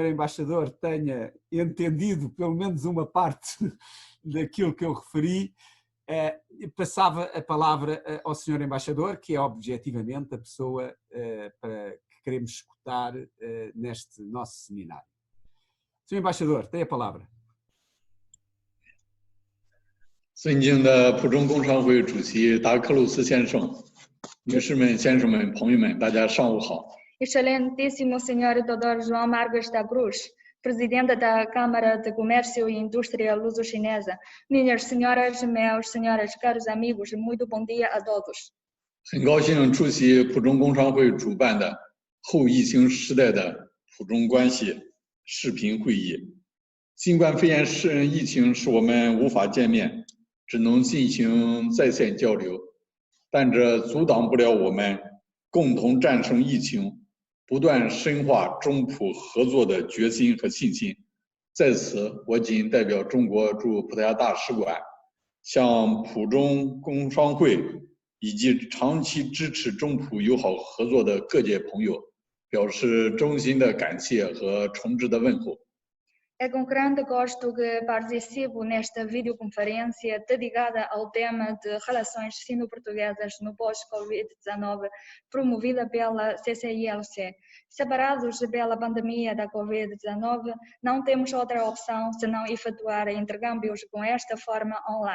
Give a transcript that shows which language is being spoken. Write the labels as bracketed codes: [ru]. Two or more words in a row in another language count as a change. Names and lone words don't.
[pt] Embaixador tenha entendido pelo menos uma parte daquilo que eu referi, passava a palavra ao Sr. Embaixador, que é objetivamente a pessoa que queremos escutar neste nosso seminário. Sr. Embaixador, tem a palavra. [zh] 尊敬的浦中工商会主席达克鲁斯先生、女士们、先生们、朋友们，大家上午好。 [pt] Excelentíssimo Sr. Dr. João Marques da Cruz, Presidente da Câmara de Comércio e Indústria Luso-Chinesa, minhas senhoras, meus senhores, caros amigos, muito bom dia a todos. [zh] 很高兴出席浦中工商会主办的后疫情时代的浦中关系视频会议。新冠肺炎疫情使我们无法见面，只能进行在线交流，但这阻挡不了我们共同战胜疫情，不断深化中浦合作的决心和信心。在此，我谨代表中国驻葡萄牙大使馆，向浦中工商会以及长期支持中葡友好合作的各界朋友，表示衷心的感谢和诚挚的问候。 [pt] É com grande gosto que participo nesta videoconferência dedicada ao tema de relações sino-portuguesas no pós-Covid-19, promovida pela CCILC. Separados pela pandemia da Covid-19, não temos outra opção senão efetuar intercâmbios com esta forma online.